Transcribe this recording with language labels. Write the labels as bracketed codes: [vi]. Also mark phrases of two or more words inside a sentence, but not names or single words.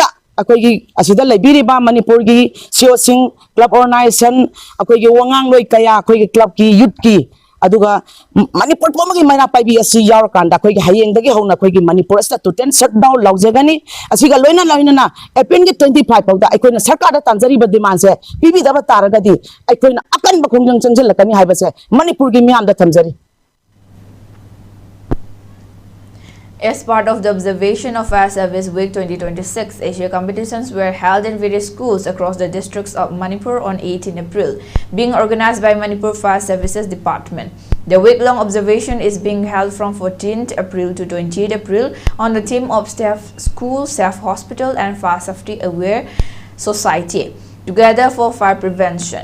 [mni] ꯑꯩꯈꯣꯏꯒꯤ ꯑꯁꯤꯗ ꯂꯩꯕꯤꯔꯤꯕ ꯃꯅꯤꯄꯨꯔꯒꯤ ꯁꯤꯑꯣꯁꯤꯡ [en] club organization [mni] ꯑꯩꯈꯣꯏꯒꯤ ꯋꯥꯉꯥꯡꯂꯣꯏ ꯀꯌꯥ ꯑꯩꯈꯣꯏꯒꯤ ꯀ꯭ꯂꯕꯀꯤ ꯌꯨꯠꯀꯤ ꯑꯗꯨꯒ ꯃꯅꯤꯄꯨꯔ ꯄꯨꯝꯕꯒꯤ ꯃꯩꯔꯥ ꯄꯥꯏꯕꯤ ꯑꯁꯤ ꯌꯥꯎꯔꯀꯥꯟꯗ ꯑꯩꯈꯣꯏꯒꯤ ꯍꯌꯦꯡꯗꯒꯤ ꯍꯧꯅ ꯑꯩꯈꯣꯏꯒꯤ ꯃꯅꯤꯄꯨꯔ ꯑꯁꯤꯗ [en] total shutdown [mni] ꯂꯧꯖꯒꯅꯤ ꯑꯁꯤꯒ ꯂꯣꯏꯅꯅ ꯑꯦꯄ꯭ꯔꯤꯜꯒꯤ 25 ꯐꯥꯎꯗ ꯑꯩꯈꯣꯏꯅ ꯁꯔꯀꯥꯔꯗ ꯇꯥꯟꯖꯔꯤꯕ ꯗꯤꯃꯥꯟꯁꯦ ꯄꯤꯕꯤꯗꯕ ꯇꯥꯔꯒꯗꯤ ꯑꯩꯈꯣꯏꯅ ꯑꯀꯟꯕ ꯈꯣꯡꯖꯪ ꯆꯪꯁꯤꯜꯂꯛꯀꯅꯤ ꯍꯥꯏꯕꯁꯦ ꯃꯅꯤꯄꯨꯔꯒꯤ ꯃꯤꯌꯥꯝꯗ ꯊꯝꯖꯔꯤ. [en] As part of the observation of Fire Service Week 2026, Asia competitions were held in various schools across the districts of Manipur on 18 April, being organized by Manipur Fire Services Department. The week-long observation is being held from 14th April to 28 April on the theme of Safe School, Safe Hospital and Fire Safety Aware Society, together for fire prevention.